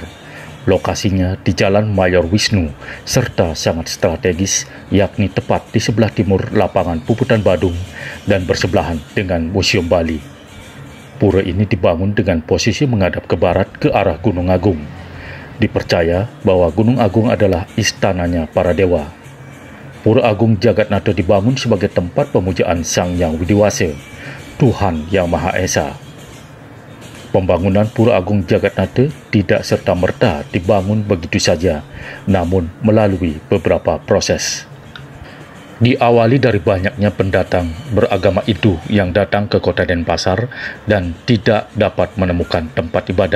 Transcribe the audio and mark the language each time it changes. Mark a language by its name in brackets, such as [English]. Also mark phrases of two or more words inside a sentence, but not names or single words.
[Indonesian] Lokasinya di Jalan Mayor Wisnu serta sangat strategis, yakni tepat di sebelah timur lapangan Puputan Badung dan bersebelahan dengan Museum Bali. Pura ini dibangun dengan posisi menghadap ke barat ke arah Gunung Agung. Dipercaya bahwa Gunung Agung adalah istananya para dewa. Pura Agung Jagatnata dibangun sebagai tempat pemujaan Sang Hyang Widiwasa, Tuhan Yang Maha Esa. Pembangunan Pura Agung Jagatnata tidak serta-merta dibangun begitu saja, namun melalui beberapa proses. Diawali dari banyaknya pendatang beragama Hindu yang datang ke kota Denpasar dan tidak dapat menemukan tempat ibadah.